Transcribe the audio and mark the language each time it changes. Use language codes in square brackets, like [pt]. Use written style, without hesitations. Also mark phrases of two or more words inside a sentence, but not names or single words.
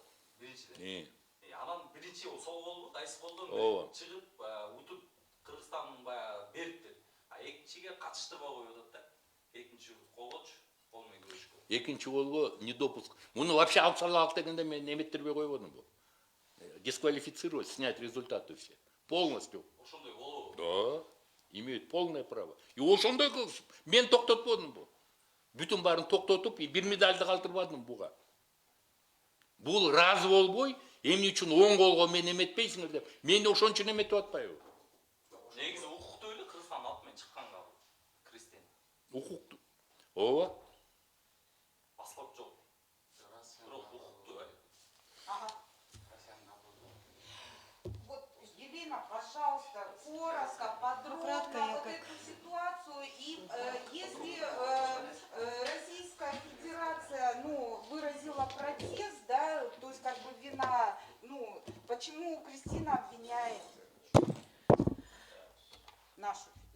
[ky] Биринчиден. Анан биринчи сол колду, кайсы колдон чыгып, утуп Кыргызстандын баягы берип деп. А экинчиге катыштырбай коюп атат да. Экинчи колгочу, кол менен күрөшкө. Экинчи колго недопуск. Муну вообще алып салалык дегенде мен эметтербей койбодумбу. [ru] Дисквалифицировать, снять результаты все. Полностью. [ky] Ошондой болобу? [ru] Да. Имеют полное право. [ky] И ошондой кылышып, мен токтотподумбу. Бүтүн баарын токтотуп, бир медальды калтырбадым буга. Бул разы болбой, эмне үчүн оң колго мен эметпейсиңер деп. Мен ошон үчүн эметип атпайбы? Негизи укуктуу эле Кыргызстан аты менен чыкканга Кристин. Укуктуу. Ооба. Паспорт жок. Бирок укуктуу. [ru] Вот, Елена, пожалуйста, коротко, подробно вот эту ситуацию. И если Российская Федерация, выразила протест, да, то есть как бы вина, почему Кристина обвиняет нашу федерацию?